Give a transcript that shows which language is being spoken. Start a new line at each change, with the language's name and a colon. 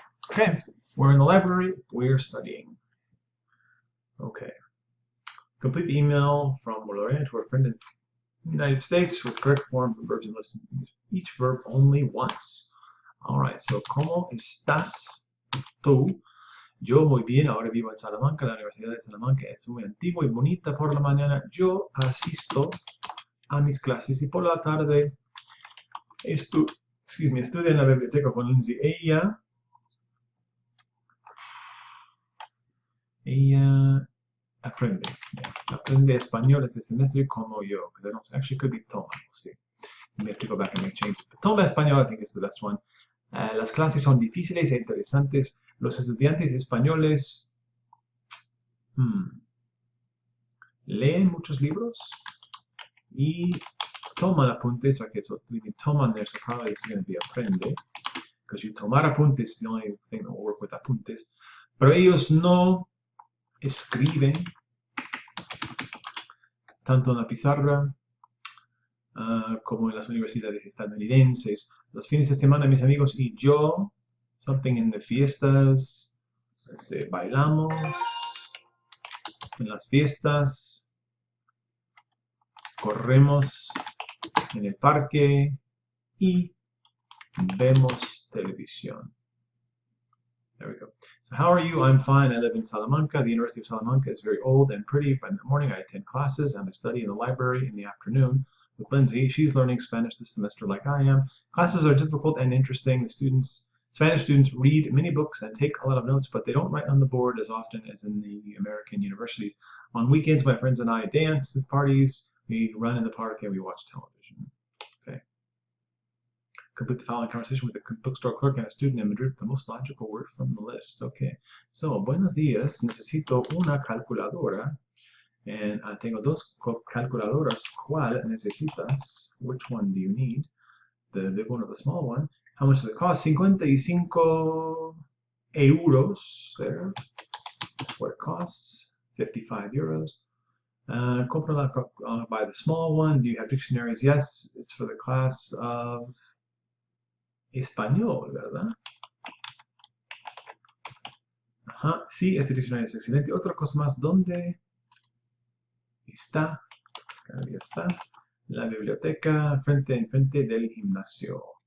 English: Okay, we're in the library, we're studying. Okay. Complete the email from Lorena to her friend in the United States with correct form of verbs and listen each verb only once. Alright, so
Spanish: ¿cómo estás tú? Yo muy bien, ahora vivo en Salamanca, la Universidad de Salamanca es muy antigua y bonita por la mañana. Yo asisto a mis clases y por la tarde estudio en la biblioteca con Lindsay. Ella aprende español este semestre como yo,
English: because I don't actually could be toma. We'll see. We have to go back and make changes. But
Spanish: toma español,
English: I think is the best one.
Spanish: Las clases son difíciles e interesantes. Los estudiantes españoles leen muchos libros y toman apuntes.
English: Okay, so we need toman there, so probably this is going to be aprende, because you
Spanish: tomar apuntes
English: is the only thing that will work with apuntes.
Spanish: Pero ellos no escriben tanto en la pizarra como en las universidades estadounidenses. Los fines de semana, mis amigos y yo,
English: something in the
Spanish: fiestas, bailamos en las fiestas, corremos en el parque y vemos televisión.
English: There we go. So how are you? I'm fine. I live in Salamanca. The University of Salamanca is very old and pretty. But in the morning, I attend classes and I study in the library in the afternoon with Lindsay. She's learning Spanish this semester like I am. Classes are difficult and interesting. The Spanish students read many books and take a lot of notes, but they don't write on the board as often as in the American universities. On weekends, my friends and I dance at parties, we run in the park, and we watch television. Okay. Complete the following conversation with a bookstore clerk and a student in Madrid, the most logical word from the list. Okay. So,
Spanish: buenos días. Necesito una calculadora. And tengo dos calculadoras. ¿Cuál necesitas?
English: Which one do you need? The big one or the small one? How much does it cost? 55 euros. There. That's what it costs. 55 euros. Buy the small one. Do you have dictionaries? Yes. It's for the class of Español,
Spanish: ¿verdad? Ajá. Sí, este diccionario es excelente. Otra cosa más. ¿Dónde está? Ahí está. La biblioteca enfrente del gimnasio.